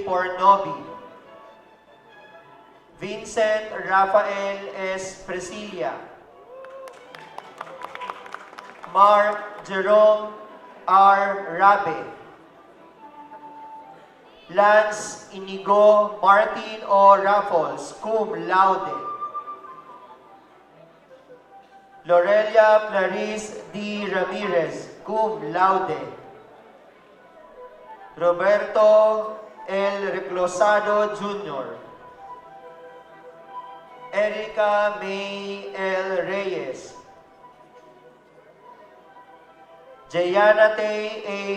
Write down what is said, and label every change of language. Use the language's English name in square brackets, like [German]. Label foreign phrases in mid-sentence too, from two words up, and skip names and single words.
[English] Pornobi, Vincent Rafael S. Presilia, Mark Jerome R. Rabe, Lance Inigo Martin O. Raffles, [Latin] cum laude, [English] Lorelia Clarice D. [Latin] Ramirez, cum laude, [English] Roberto L. Reclosado Jr., Erica May L. Reyes, Jayanate A.